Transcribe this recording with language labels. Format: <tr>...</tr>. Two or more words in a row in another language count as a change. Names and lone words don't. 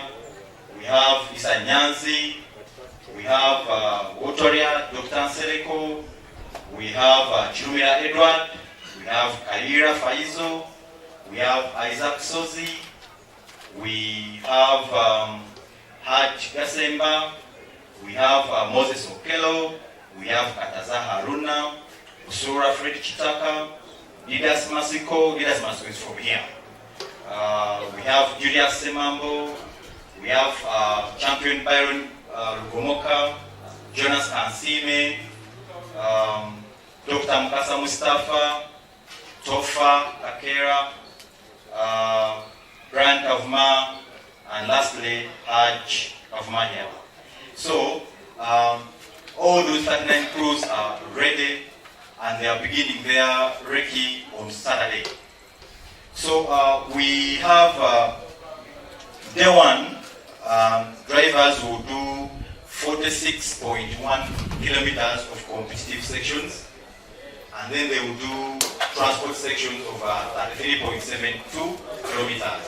<en>We have Isa Nyanzi. We have Wotoria, Dr. Nsereko. We have Chirumira Edward. We have Kaira Faizo. We have Isaac Sozi. We have Haj Gasemba. We have Moses Okelo. We have Kataza Haruna. Usura Fred Chitaka. Didas Masiko. Didas Masiko is from here. We have Julius Semambo. We have champion Byron Lugomoka. Jonas Kansime. Dr. Mukasa Mustafa. Tofa Kakera. Brian Kavma, and lastly, Haj Kavmania. So, all those 39 crews are ready, and they are beginning their recce on Saturday. So, we have day one, drivers will do 46.1 kilometers of competitive sections, and then they will do transport sections of 33.72 kilometers.</en>